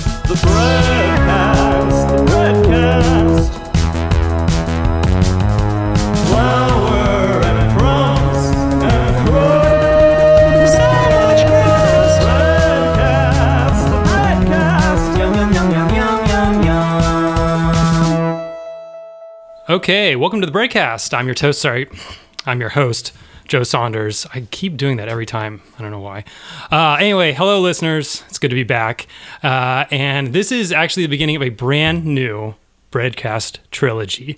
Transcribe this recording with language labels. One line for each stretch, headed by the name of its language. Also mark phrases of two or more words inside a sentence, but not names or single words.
English: Breadcast, the Breadcast. Flour and crumbs and crust. So much crust. Breadcast, the Breadcast. Yum, yum, yum, yum, yum, yum, yum. Okay, welcome to the Breadcast. I'm your host, Joe Saunders. I keep doing that every time. I don't know why. Anyway, hello, listeners. It's good to be back. And this is actually the beginning of a brand new Breadcast trilogy.